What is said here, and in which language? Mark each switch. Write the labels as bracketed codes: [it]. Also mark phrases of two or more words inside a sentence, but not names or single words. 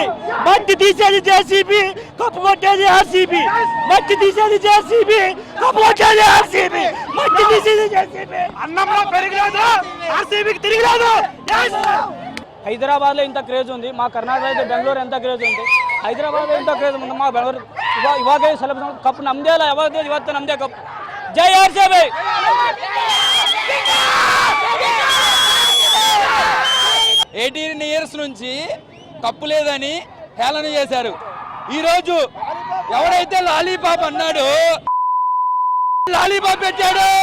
[te] మట్టి తీసేది జేసీబీ, కప్పు కొట్టేది ఆర్సీబీ. మట్టి తీసేది జేసీబీ, కప్పు కొట్టేది ఆర్సీబీ. మట్టి తీసేది జేసీబీ. అన్నంలో పెరిగిలేదు, ఆర్సీబీకి తిరిగిలేదు. హైదరాబాద్ లో ఇంత క్రేజ్ ఉంది, మా కర్ణాటక బెంగళూరు ఎంత క్రేజ్ ఉంది. హైదరాబాద్ లో ఎంత క్రేజ్ ఉంది, మా బెంగళూరు [kn] ಇವಾಗ ಸ್ವಲ್ಪ ಕಪ್ ನಮ್ದೇ ಅಲ್ಲ, ಯಾವಾಗ ಇವತ್ತು ನಮ್ದೇ ಕಪ್. ಜೈ ಆರ್ಸಿಬಿ. [te] 18 years నుంచి కప్పు లేదని హేళన చేశారు. ఈరోజు ఎవరైతే లాలీపాప్ అన్నాడో లాలీపాప్ పెట్టాడు.